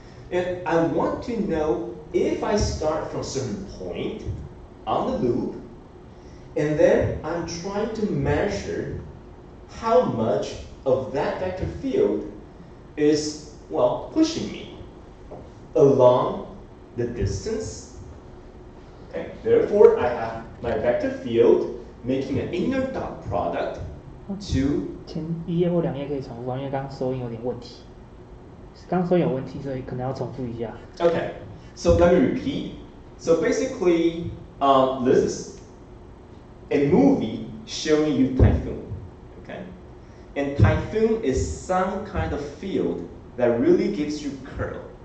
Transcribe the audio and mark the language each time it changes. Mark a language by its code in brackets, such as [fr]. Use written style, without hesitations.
[en] And I want to know if I start from a certain point on the loop, and then I'm trying to measure how much of that vector field is, well, pushing me along the distance. Okay, therefore I have my vector field making an inner dot product to [zh] 前一页或2页可以重复，因为刚刚收音有点问题。刚刚收音有问题，所以可能要重复一下。 [en] Okay, so let me repeat. So basically, this is a movie showing you typhoon. Okay, and typhoon is some kind of field that really gives you curl.